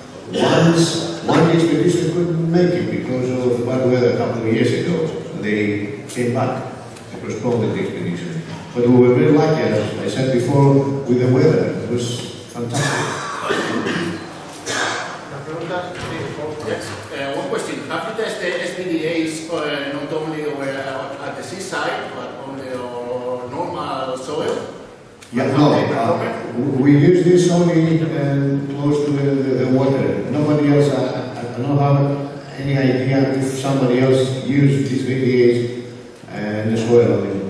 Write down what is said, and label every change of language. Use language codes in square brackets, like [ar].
[en] One expedition couldn't make it because of bad weather a couple of years ago, and they came back. They postponed the expedition. But we were very lucky, as I said before, with the weather. It was fantastic. [es] Las preguntas, sí, por favor. [en] Yes. One question. Have you tested SBDAs not only at the seaside, but on the normal soil? Yeah, no, we use this only close to the water. Nobody else, I don't have any idea if somebody else used these VDAs in the soil.